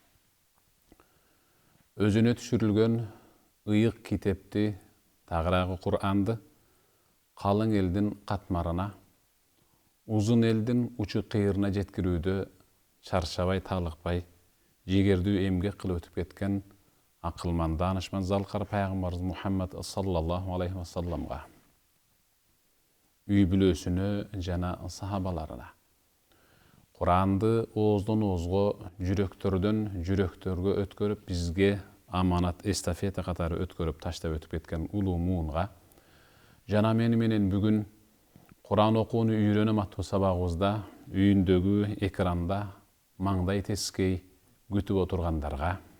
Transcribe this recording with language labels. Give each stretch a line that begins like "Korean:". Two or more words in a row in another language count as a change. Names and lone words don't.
Kyrgyz: Өзүнө түшүрүлгөн ыйык китепти, тагыраагы Куранды калың элдин катмарына, узун элдин учу кыйырына жеткирүүдө чарчабай, талыкпай, жигердүү эмгек кылып өтүп кеткен акылман, даанышман, залкар пайгамбарыбыз Мухаммад
Arabic: صلى الله عليه
Kyrgyz: ва салламга, үй бүлөсүнө жана сахабаларына, Куранды ооздон оозго, жүрөктөрдөн жүрөктөргө өткөрүп, бизге аманат, эстафета катары өткөрүп таштап өтүп кеткен улуу муунга, жана менен бүгүн Куран окууну үйрөнөм аттуу сабагыбызда үйүндөгү экранда маңдай тескей күтүп отургандарга,